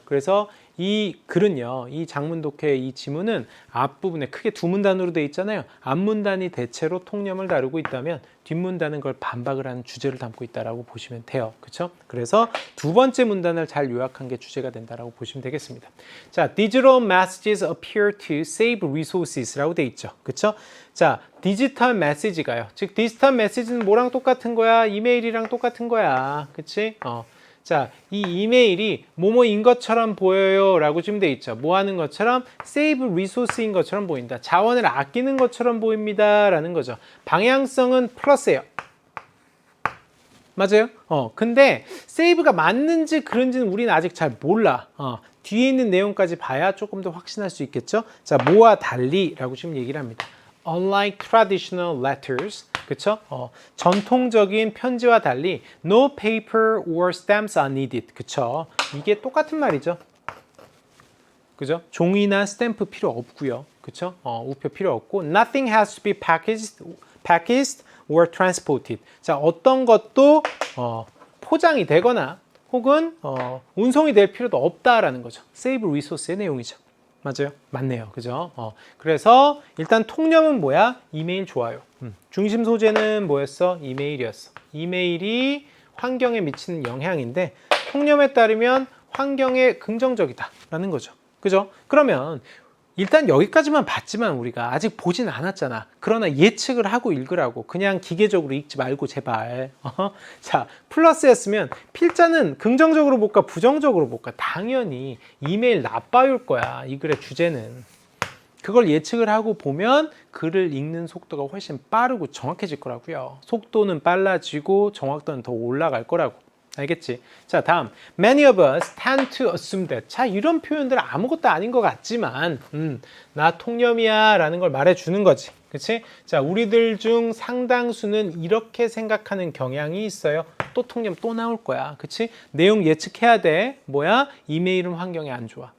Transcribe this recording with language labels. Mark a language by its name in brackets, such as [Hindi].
[Korean] 그래서 이 글은요, 이 장문 독해의 이 지문은 앞부분에 크게 두 문단으로 되어 있잖아요. 앞문단이 대체로 통념을 다루고 있다면 뒷문단은 그걸 반박을 하는 주제를 담고 있다라고 보시면 돼요. 그렇죠? 그래서 두 번째 문단을 잘 요약한 게 주제가 된다라고 보시면 되겠습니다. [English] 자, digital messages appear to save resources [Korean] 라고 되어 있죠. 그렇죠? 자, 디지털 메시지가요. 즉 디지털 메시지는 뭐랑 똑같은 거야? 이메일이랑 똑같은 거야. 그렇지? 자, 이 이메일이 뭐뭐인 것처럼 보여요 라고 지금 돼 있죠. 뭐 하는 것처럼? save resource인 것처럼 보인다. 자원을 아끼는 것처럼 보입니다 라는 거죠. 방향성은 플러스예요. 맞아요? 근데 save가 맞는지 그런지는 우리는 아직 잘 몰라. 뒤에 있는 내용까지 봐야 조금 더 확신할 수 있겠죠. 자, 뭐와 달리 라고 지금 얘기를 합니다. [English] Unlike traditional letters, [Korean] 그쵸? 전통적인 편지와 달리 [English] no paper or stamps are needed, [Korean] 그쵸? 이게 똑같은 말이죠. 그죠? 종이나 스탬프 필요 없고요. 그쵸? 우표 필요 없고 [English] nothing has to be packaged or transported. [Korean] 자, 어떤 것도 포장이 되거나 혹은 운송이 될 필요도 없다라는 거죠. save resource의 내용이죠. 맞아요? 맞네요. 그죠? 그래서 일단 통념은 뭐야? 이메일 좋아요. 중심 소재는 뭐였어? 이메일이었어. 이메일이 환경에 미치는 영향인데 통념에 따르면 환경에 긍정적이다 라는 거죠. 그죠? 그러면 일단 여기까지만 봤지만 우리가 아직 보진 않았잖아. 그러나 예측을 하고 읽으라고. 그냥 기계적으로 읽지 말고 제발. 자, 플러스였으면 필자는 긍정적으로 볼까 부정적으로 볼까? 당연히 이메일 나빠올 거야. 이 글의 주제는. 그걸 예측을 하고 보면 글을 읽는 속도가 훨씬 빠르고 정확해질 거라고요. 속도는 빨라지고 정확도는 더 올라갈 거라고. 알겠지? 자, 다음. [English] Many of us tend to assume that. [Korean] 자, 이런 표현들 아무것도 아닌 것 같지만 나 통념이야 라는 걸 말해주는 거지. 그치? 자, 우리들 중 상당수는 이렇게 생각하는 경향이 있어요. 또 통념 또 나올 거야. 그치? 내용 예측해야 돼. 뭐야? 이메일은 환경에 안 좋아.